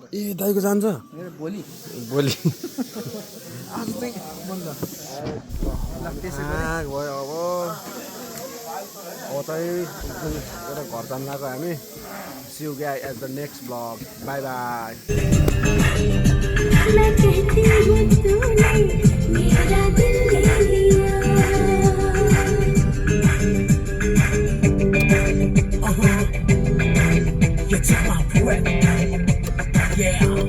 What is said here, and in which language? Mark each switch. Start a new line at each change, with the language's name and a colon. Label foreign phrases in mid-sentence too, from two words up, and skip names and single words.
Nepali: ए दाइको जान्छ मेरो भोलि आज चाहिँ बन्द भयो अब चाहिँ एउटा घर जान गएको हामी
English: see you guys at the next vlog bye bye
Hindi: मैं कहती हूँ तूने मेरा दिल ले लिया
English: You took my breath, yeah.